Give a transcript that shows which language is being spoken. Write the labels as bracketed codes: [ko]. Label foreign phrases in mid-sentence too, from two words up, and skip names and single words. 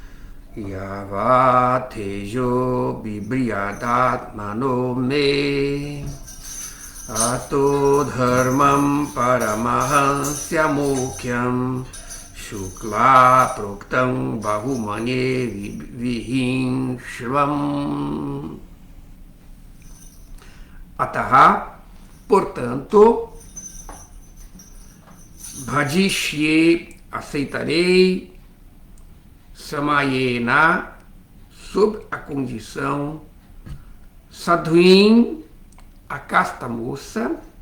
[sa] yavatejo bibriyadat manome ato dharmam paramahansya mukyam shukla proktam bahumanye vihinshvam. Ataha, [pt] portanto, bhajishye, aceitarei, samayena, sob a condição, sadhuin, a casta moça,